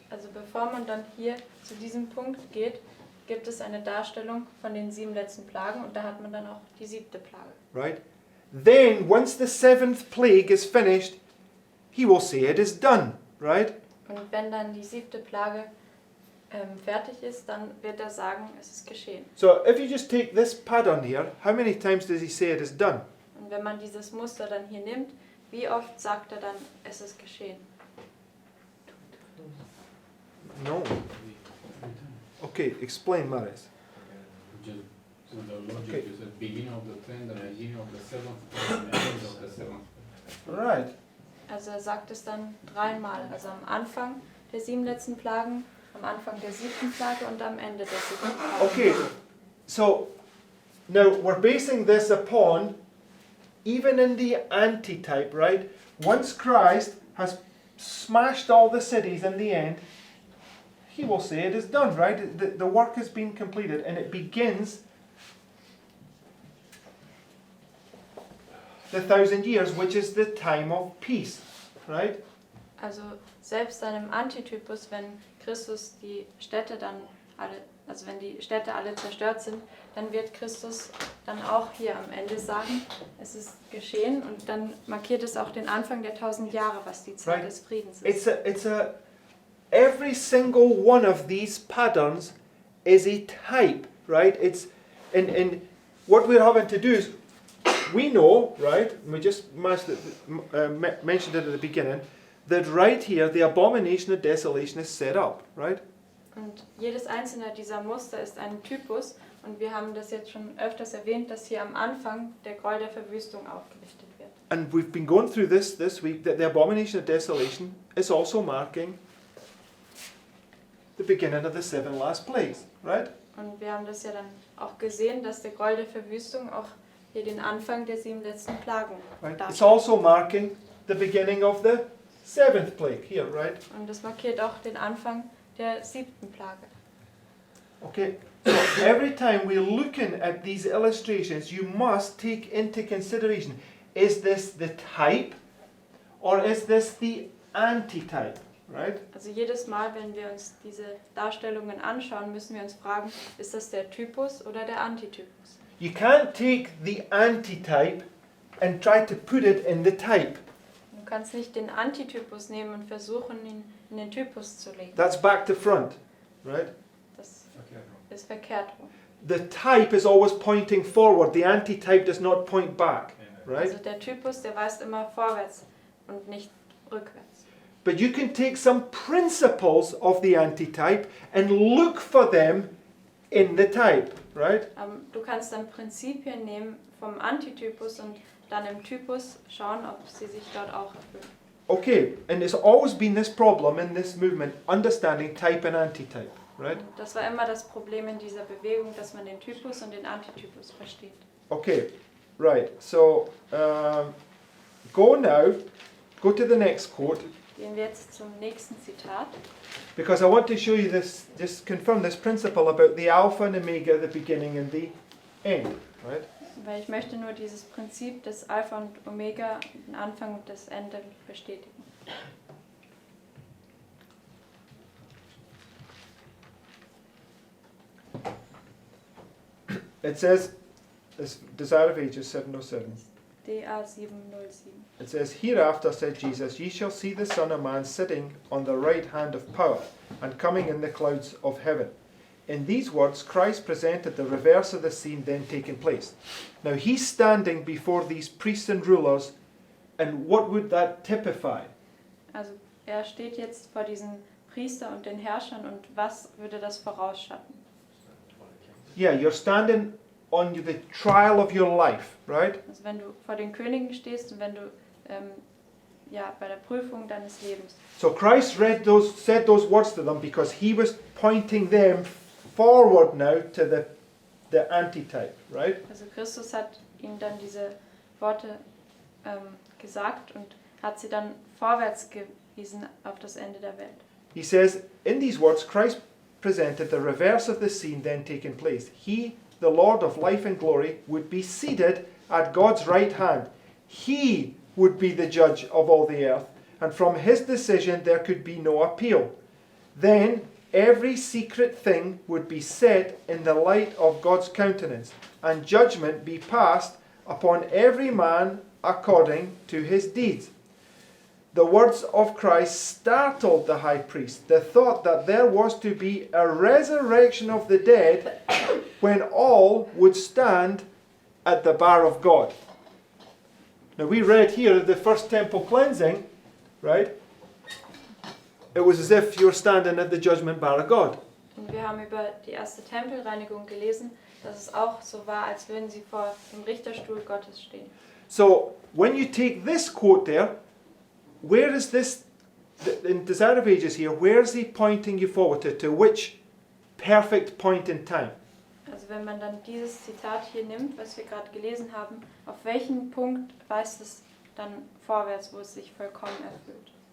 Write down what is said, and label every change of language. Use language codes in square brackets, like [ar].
[de] Also bevor man dann hier zu diesem Punkt geht, gibt es eine Darstellung von den 7 letzten Plagen und da hat man dann auch die 7. Plage. [en] Right? Then, once the 7th plague is finished, he will say it is done, right? [de] Und wenn dann die 7. Plage fertig ist, dann wird er sagen, es ist geschehen. [en] So, if you just take this pattern here, how many times does he say it is done? [de] Und wenn man dieses Muster dann hier nimmt, wie oft sagt er dann, es ist geschehen? [en] No. Okay, explain, Maris. So the logic Okay. is the beginning of the 10th, the beginning of the 7th, and the end of the 7th. Right. [de] Also er sagt es dann 3-mal. Also am Anfang der 7 letzten Plagen, am Anfang der 7. Plage und am Ende der 7. Plage. [en] Okay, so now we're basing this upon, even in the antitype, right? Once Christ has smashed all the cities in the end, he will say it is done, right? The work has been completed and it begins the 1,000 years, which is the time of peace, right? [de] Also selbst dann im Antitypus, wenn Christus die Städte dann alle, also wenn die Städte alle zerstört sind, dann wird Christus dann auch hier am Ende sagen, es ist geschehen und dann markiert es auch den Anfang der 1000 Jahre, was die Zeit [en] Right. [de] des Friedens ist. [en] Every single one of these patterns is a type, right? It's, and what we're having to do is, we know, right, and we just mentioned it at the beginning, that right here the abomination of desolation is set up, right? [de] Und jedes einzelne dieser Muster ist ein Typus und wir haben das jetzt schon öfters erwähnt, dass hier am Anfang der Gräuel der Verwüstung aufgerichtet wird. [en] And we've been going through this week, that the abomination of desolation is also marking the beginning of the 7 last plagues, right? [de] Und wir haben das ja dann auch gesehen, dass der Gräuel der Verwüstung auch hier den Anfang der 7 letzten Plagen [en] Right? It's [de] darstellt. [en] also marking the beginning of the 7th plague here, right? [de] Und das markiert auch den Anfang der 7. Plage. [en] Okay, so every time we're looking at these illustrations, you must take into consideration, is this the type or is this the antitype, right? [de] Also jedes Mal, wenn wir uns diese Darstellungen anschauen, müssen wir uns fragen, ist das der Typus oder der Antitypus? [en] You can't take the antitype and try to put it in the type. [de] Du kannst nicht den Antitypus nehmen und versuchen, ihn in den Typus zu legen. [en] That's back to front, right? [de] Das [en] Okay. [de] ist verkehrt rum. [en] The type is always pointing forward, the antitype does not point back, right? [de] Also der Typus, der weist immer vorwärts und nicht rückwärts. [en] But you can take some principles of the antitype and look for them in the type, right? [de] Du kannst dann Prinzipien nehmen vom Antitypus und dann im Typus schauen, ob sie sich dort auch erfüllen. [en] Okay, and there's always been this problem in this movement, understanding type and antitype, right? [de] Und das war immer das Problem in dieser Bewegung, dass man den Typus und den Antitypus versteht. [en] Okay, right, so go to the next quote, [de] Gehen wir jetzt zum nächsten Zitat. [en] because I want to show you this, just confirm this principle about the alpha and omega, the beginning and the end, right? [de] Weil ich möchte nur dieses Prinzip des Alpha und Omega, den Anfang und das Ende bestätigen. [en] It says, this Desire of Ages 707. DA 707. It says, Hereafter, said Jesus, ye shall see the Son of Man sitting on the right hand of power, and coming in the clouds of heaven. In these words, Christ presented the reverse of the scene then taking place. Now he's standing before these priests and rulers, and what would that typify? [de] Also er steht jetzt vor diesen Priester und den Herrschern und was würde das vorausschatten? [en] Yeah, you're standing on the trial of your life, right? [de] Also wenn du vor den Königen stehst und wenn du ja, bei der Prüfung deines Lebens. [en] So Christ said those words to them because he was pointing them forward now to the antitype, right? [de] Also Christus hat ihnen dann diese Worte gesagt und hat sie dann vorwärts gewiesen auf das Ende der Welt. [en] He says, in these words, Christ presented the reverse of the scene then taking place. He, the Lord of life and glory, would be seated at God's right hand. He would be the judge of all the earth, and from his decision there could be no appeal. Then every secret thing would be set in the light of God's countenance, and judgment be passed upon every man according to his deeds. The words of Christ startled the high priest. The thought that there was to be a resurrection of the dead when all would stand at the bar of God. Now we read here the first temple cleansing, right? It was as if you were standing at the judgment bar of God. [de] Und wir haben über die erste Tempelreinigung gelesen, dass es auch so war, als würden sie vor dem Richterstuhl Gottes stehen. [en] So when you take this quote there, where is this, in Desire of Ages here, where is he pointing you forward to? To which perfect point in time? [de] Also wenn man dann dieses Zitat hier nimmt, was wir gerade gelesen haben, auf welchen Punkt weist es dann vorwärts, wo es sich vollkommen erfüllt?